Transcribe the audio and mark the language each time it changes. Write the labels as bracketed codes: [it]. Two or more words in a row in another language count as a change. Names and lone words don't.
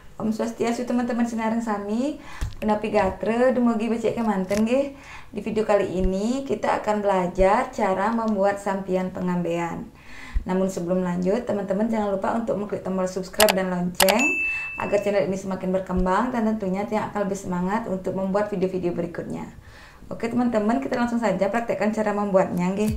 [ban] Om Swastiastu teman-teman sinareng sami, penapi gatre dumugi becek kemanten nggih. [id] Di video kali ini kita akan belajar cara membuat sampian pengambean. Namun sebelum lanjut, teman-teman jangan lupa untuk mengklik tombol subscribe dan lonceng agar channel ini semakin berkembang dan tentunya yang akan lebih semangat untuk membuat video-video berikutnya. Oke teman-teman, kita langsung saja praktekkan cara membuatnya nggih.